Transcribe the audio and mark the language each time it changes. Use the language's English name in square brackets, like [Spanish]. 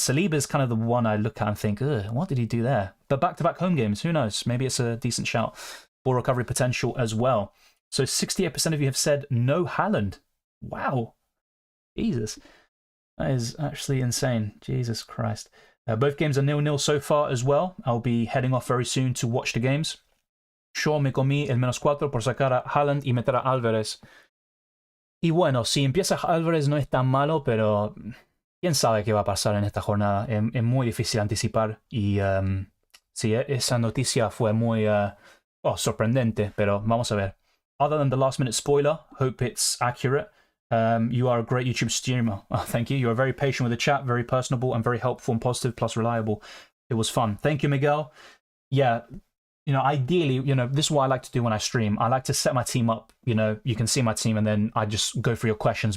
[English] Saliba is kind of the one I look at and think, what did he do there? But back-to-back home games, who knows? Maybe it's a decent shout. Ball recovery potential as well. So 68% of you have said no Haaland. Wow. Jesus. That is actually insane. Jesus Christ. Both games are 0-0 so far as well. I'll be heading off very soon to watch the games. [Spanish] Yo me comí el -4 por sacar a Haaland y meter a Álvarez. Y bueno, si empieza Álvarez no es tan malo, pero quién sabe qué va a pasar en esta jornada. Es muy difícil anticipar. Y sí, esa noticia fue muy sorprendente, pero vamos a ver. [English] Other than the last minute spoiler, hope it's accurate. You are a great YouTube streamer. Oh, thank you. You are very patient with the chat, very personable and very helpful and positive plus reliable. It was fun. Thank you, Miguel. Yeah. You know, ideally, you know, this is what I like to do when I stream. I like to set my team up, you know, you can see my team and then I just go through your questions.